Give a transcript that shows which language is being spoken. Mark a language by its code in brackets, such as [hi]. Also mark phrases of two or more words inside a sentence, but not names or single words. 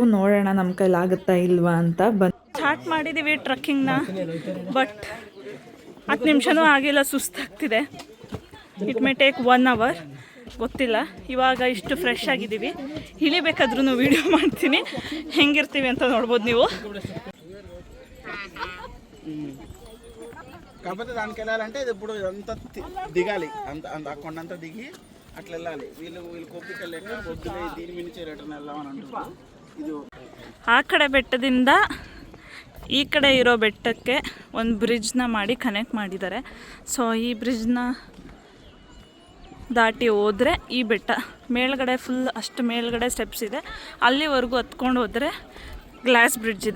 [kn] ನೋಡೋಣ ನಮ್ಮ ಕೈಲಾಗುತ್ತಾ ಇಲ್ವಾ ಅಂತ. ಸ್ಟಾರ್ಟ್ ಮಾಡಿದೀವಿ ಟ್ರಕ್ಕಿಂಗ್ನ. ಬಟ್ 10 ನಿಮಿಷನೂ ಆಗಿಲ್ಲ, ಸುಸ್ತಾಗ್ತಿದೆ. [en] it may take 1 hour, ಗೊತ್ತಿಲ್ಲ. [kn] ಇವಾಗ ಇಷ್ಟು ಫ್ರೆಶ್ ಆಗಿದ್ದೀವಿ. ಇಳಿಬೇಕಾದ್ರೂ ವಿಡಿಯೋ ಮಾಡ್ತೀನಿ, ಹೆಂಗಿರ್ತೀವಿ ಅಂತ ನೋಡ್ಬೋದು ನೀವು. [te] కాకపోతే దానికి వెళ్ళాలంటే ఇది ఇప్పుడు ఇదంతా దిగాలి, అంత అక్కడంతా దిగి అట్లా వెళ్ళాలి. వీళ్ళు కోపిక లేక పొద్దునే దీని మించి రిటర్న్ వెళ్దామని అంటున్నారు. ఇది [kn] ಆ ಕಡೆ ಬೆಟ್ಟದಿಂದ ಈ ಕಡೆ ಇರೋ ಬೆಟ್ಟಕ್ಕೆ ಒಂದು ಬ್ರಿಡ್ಜ್ನ ಮಾಡಿ ಕನೆಕ್ಟ್ ಮಾಡಿದ್ದಾರೆ. ಸೊ ಈ ಬ್ರಿಡ್ಜ್ನ ದಾಟಿ ಹೋದರೆ ಈ ಬೆಟ್ಟ ಮೇಲ್ಗಡೆ ಫುಲ್ ಅಷ್ಟು ಮೇಲ್ಗಡೆ ಸ್ಟೆಪ್ಸ್ ಇದೆ, ಅಲ್ಲಿವರೆಗೂ ಹತ್ಕೊಂಡು ಹೋದರೆ [en] glass bridge [kn] ಇದೆ.